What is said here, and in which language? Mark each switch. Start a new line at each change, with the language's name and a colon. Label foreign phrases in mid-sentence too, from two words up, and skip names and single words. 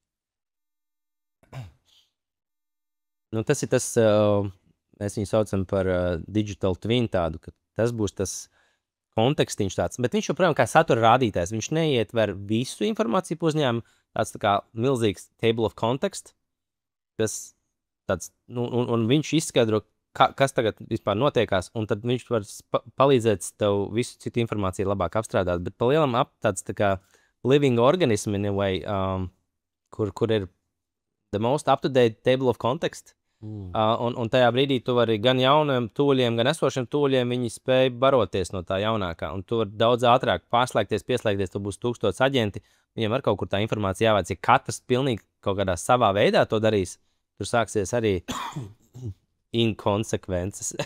Latvian: Tas ir tas, mēs viņu saucam par
English: digital twin
Latvian: tādu, ka tas būs tas kontekstiņš tāds. Bet viņš joprojām kā satura rādītājs, viņš neietver visu informāciju pa uzņēmumu, tāds tā kā milzīgs
English: table of context,
Latvian: kas tāds, un viņš izskaidro, kas tagad vispār notiekās, un tad viņš var palīdzēt tev visu citu informāciju labāk apstrādāt, bet pa lielam tāds tā kā living
English: organism in a way,
Latvian: kur ir
English: the most up-to-date table of context,
Latvian: un tajā brīdī tu vari gan jauniem tūļiem, gan esošiem tūļiem, viņi spēj baroties no tā jaunākā, un tu vari daudz ātrāk pārslēgties, pieslēgties, tu būs 1000 aģenti, viņiem var kaut kur tā informācija jāvāc, ja katrs pilnīgi kaut kādā savā veidā to darīs, tur sāksies arī inkonsekvences.